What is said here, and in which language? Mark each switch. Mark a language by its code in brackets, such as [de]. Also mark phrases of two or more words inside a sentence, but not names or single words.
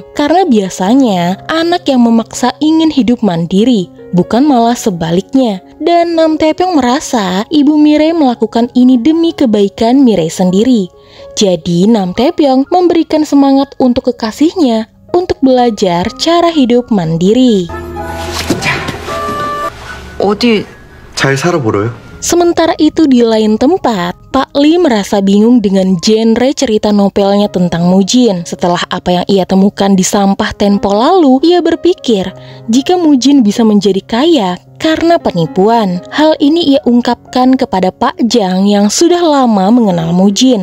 [id] Karena biasanya anak yang memaksa ingin hidup mandiri, bukan malah sebaliknya. Dan Nam Taepyeong merasa ibu Mirai melakukan ini demi kebaikan Mirai sendiri. Jadi Nam Taepyeong memberikan semangat untuk kekasihnya untuk belajar cara hidup mandiri. [ko] 어디 잘 살아보려요? [id] Sementara itu di lain tempat, Pak Lee merasa bingung dengan genre cerita novelnya tentang Mujin. Setelah apa yang ia temukan di sampah Tempo lalu, ia berpikir jika Mujin bisa menjadi kaya karena penipuan. Hal ini ia ungkapkan kepada Pak Jang yang sudah lama mengenal Mujin.